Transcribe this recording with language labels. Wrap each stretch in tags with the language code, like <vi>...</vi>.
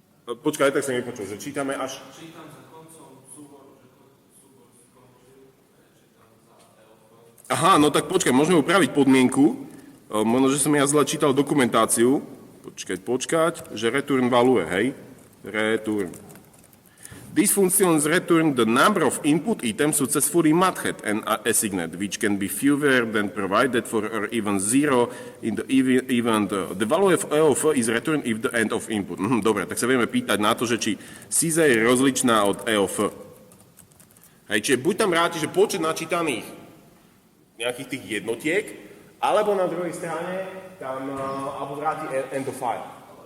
<sk>Počkaj, tak som nepočul, že čítame až... Čítam za koncom súboru, že súbor skončil, čítam za EOF. Aha, no tak počkaj, môžeme upraviť podmienku, možno, že som ja zle čítal dokumentáciu, počkať, že return value, hej?</sk> <en>Return. These functions return the number of input items successfully matched and assigned, which can be fewer than provided for or even zero in the event. The value of EOF is returned if the end of input.</en> <sk>Dobre, tak sa vieme pýtať na to, že či SISA je rozličná od EOF. Hej, čiže buď tam vráti, že počet načítaných nejakých tých jednotiek, alebo na druhej strane tam, alebo vráti end of file.</sk>